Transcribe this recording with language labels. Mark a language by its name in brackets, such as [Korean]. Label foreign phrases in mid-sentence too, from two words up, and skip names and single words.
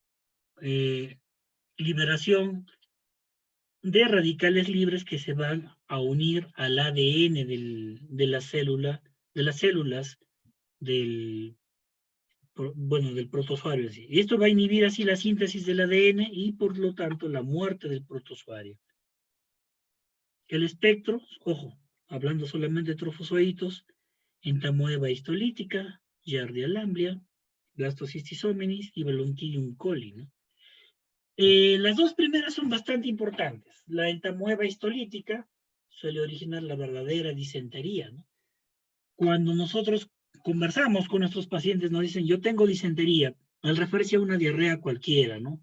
[Spanish] liberación de radicales libres que se van a unir al ADN de la célula de las células del, del protozoario en sí. Y esto va a inhibir así la síntesis del ADN y por lo tanto la muerte del protozoario. El espectro, ojo, hablando solamente de trofozoitos, entamoeba histolítica, Giardia lamblia, Blastocystis hominis y Balantidium coli, ¿no? Las dos primeras son bastante importantes. La entamoeba histolítica suele originar la verdadera disentería, ¿no? Cuando nosotros conversamos con nuestros pacientes, nos dicen, yo tengo disentería, al referirse a una diarrea cualquiera, ¿no?